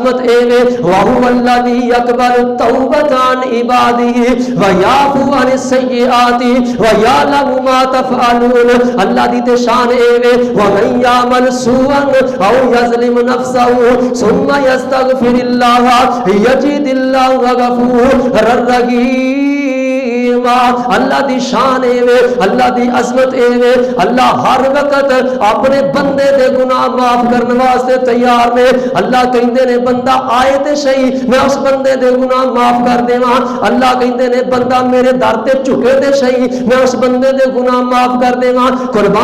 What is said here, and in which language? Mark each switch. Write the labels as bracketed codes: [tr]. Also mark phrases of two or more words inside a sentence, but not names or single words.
[pa] عظمت اے وے [ar] وَهُوَ الَّذِي يَقْبَلُ التَّوْبَةَ عَنْ عِبَادِهِ وَيَعْفُو عَنِ السَّيِّئَاتِ وَيَعْلَمُ مَا تَفْعَلُونَ [pa] اللہ دی تے شان اے وے [ar] وَمَن يَعْمَلْ سُوءًا أَوْ يَظْلِمْ نَفْسَهُ ثُمَّ يَسْتَغْفِرِ اللَّهَ يَجِدِ اللَّهَ غَفُورًا رَحِيمًا [pa] اللہ دی شان اے وے اللہ دی عظمت اے وے اللہ ہر وقت اپنے بندے دے گناہ معاف کرنے واسطے تیار نے اللہ کہندے نے بندہ آئے تے صحیح میں اس بندے دے گناہ معاف کر دیواں اللہ کہندے نے بندہ میرے در تے جھکے تے صحیح میں اس بندے دے گناہ معاف کر دیواں قربان